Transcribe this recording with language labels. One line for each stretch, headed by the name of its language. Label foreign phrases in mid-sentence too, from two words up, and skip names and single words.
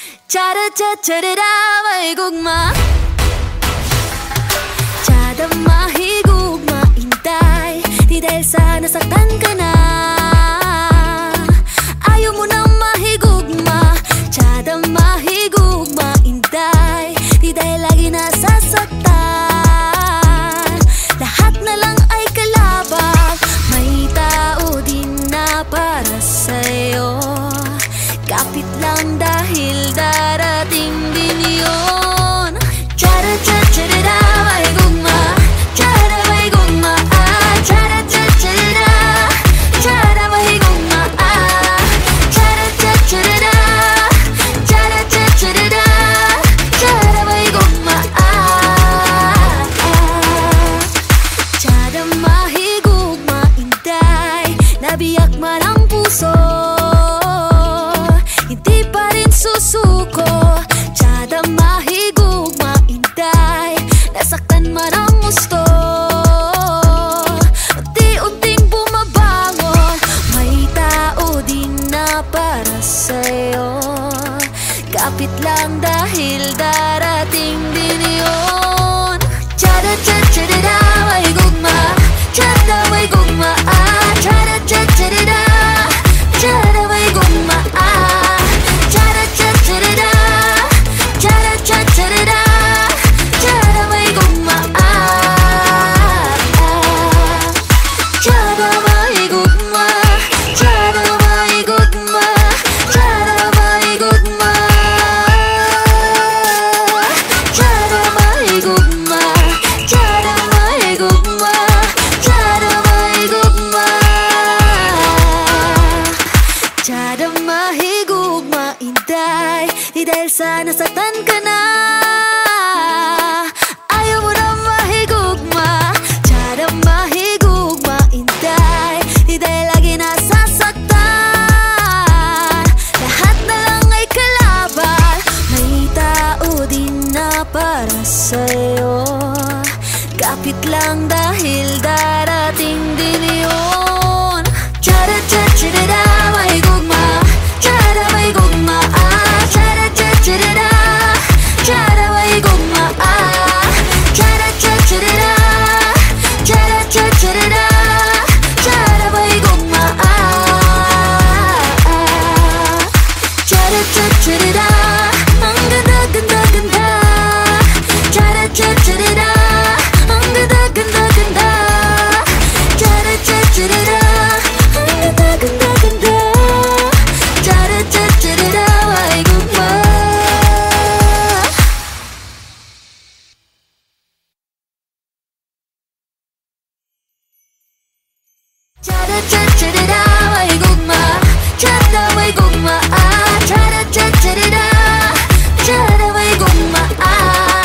Cebuano: Cha-da-cha-cha-da-da, may gugma. Tsada mahigugma, intay.
Filipino: Di dahil sa nasaktan ka na. Ayaw mo nang mahigugma.
Cebuano: Tsada mahigugma, intay.
Filipino: Di dahil lagi nasasaktan. Lahat na lang ay kalabang. May tao din na para sa'yo. Kapit lang dahil darating din yun. Cha-da-cha-cha-da-da,
Cebuano: may gugma. Cha-da may gugma, ah. Cha-da-cha-cha-da-da, cha-da may gugma, ah. Cha-da-cha-cha-da-da, cha-da-cha-cha-da-da, cha-da may gugma, ah. Cha-da mahigugma, intay.
Filipino: Nabiyak man ang puso, hindi pa rin susuko.
Cebuano: Tsada mahigugma, intay.
Filipino: Nasaktan man ang gusto, unti-unting bumabangon. May tao din na para sa'yo. Kapit lang dahil darating din yun. Cha-da-cha-cha-da-da,
Cebuano: may gugma. Tsada may gugma, ah. Cha-da-cha-cha-da-da, tsada may gugma, ah. Cha-da-cha-cha-da-da, cha-da-cha-cha-da-da, tsada may gugma, ah. Tsada may gugma, tsada may gugma, tsada may gugma. Tsada may gugma, tsada may gugma, tsada may gugma. Tsada mahigugma, intay.
Filipino: Di dahil sa nasaktan ka na. Ayaw mo na mahigugma.
Cebuano: Tsada mahigugma, intay.
Filipino: Di dahil lagi nasasaktan. Lahat na lang ay kalaban. May tao din na para sa'yo. Kapit lang dahil darating din yun. Cha-da-cha-cha-da-da,
Cebuano: may gugma. Tsada may gugma, ah. Cha-da-cha-cha-da-da, tsada may gugma, ah. Cha-da-cha-cha-da-da, cha-da-cha-cha-da-da, tsada may gugma, ah. Cha-da-cha-cha-da-da,
Filipino: ang ganda-ganda-ganda. Cha-da-cha-cha-da-da, ang ganda-ganda-ganda. Cha-da-cha-cha-da-da, ang ganda-ganda-ganda. Cha-da-cha-cha-da-da,
Cebuano: may gugma. Cha-da-cha-cha-da-da, may gugma. Tsada may gugma, ah. Cha-da-cha-cha-da-da, tsada may gugma, ah.